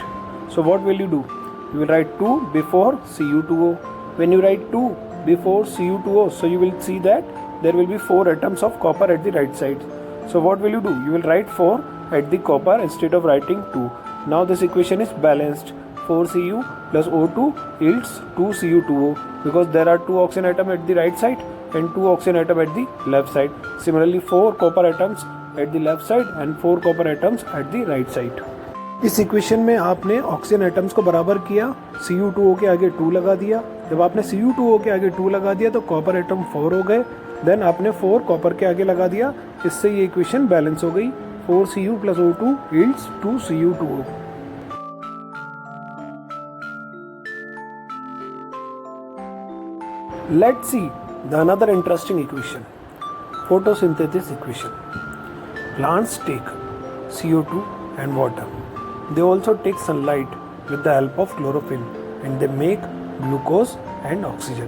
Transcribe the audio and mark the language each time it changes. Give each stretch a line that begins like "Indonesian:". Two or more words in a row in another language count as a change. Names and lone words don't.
English: So what will you do? You will write 2 before Cu2O. When you write 2 before Cu2O, so you will see that there will be 4 atoms of copper at the right side. So what will you do? You will write 4 at the copper instead of writing 2. Now this equation is balanced. 4Cu plus O2 yields 2Cu2O because there are 2 oxygen atoms at the right side and 2 oxygen atoms at the left side. Similarly, 4 copper atoms at the left side and 4 copper atoms at the right side.
Hindi: इस इक्वेशन में आपने
English: oxygen atoms
Hindi: को बराबर किया, Cu2O के आगे 2 लगा दिया. जब आपने Cu2O के आगे 2 लगा दिया तो
English: copper atom
Hindi: 4 हो गए. देन आपने 4 कॉपर के आगे लगा दिया. इससे ये
English: equation balance
Hindi: हो गई.
English: 4Cu plus O2 yields 2Cu2O. Let's see the another interesting equation, photosynthesis equation. Plants take CO2 and water. They also take sunlight with the help of chlorophyll and they make glucose and oxygen.